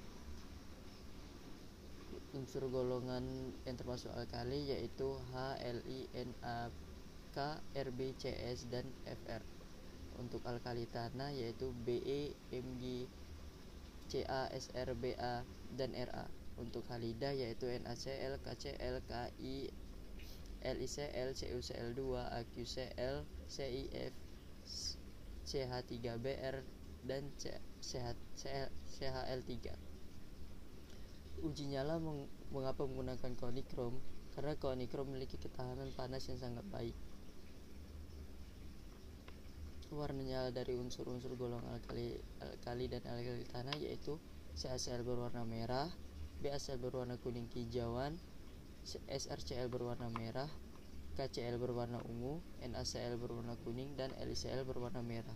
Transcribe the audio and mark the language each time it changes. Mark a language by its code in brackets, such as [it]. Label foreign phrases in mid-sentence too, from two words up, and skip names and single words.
[id] Unsur golongan yang termasuk alkali yaitu H, Li, Na, K, Rb, Cs, dan Fr. Untuk alkali tanah yaitu Be, Mg, Ca, Sr, Ba, dan Ra. Untuk halida yaitu NaCl, KCl, Ki, LiCl, CuCl2, AgCl, CiF, CH3Br, dan CHL3. Uji nyala mengapa menggunakan konikrom? Karena konikrom memiliki ketahanan panas yang sangat baik. Warna nyala dari unsur-unsur golongan alkali dan alkali tanah yaitu CaCl berwarna merah, BaCl berwarna kuning kehijauan, SrCl berwarna merah, KCl berwarna ungu, NaCl berwarna kuning, dan LiCl berwarna merah.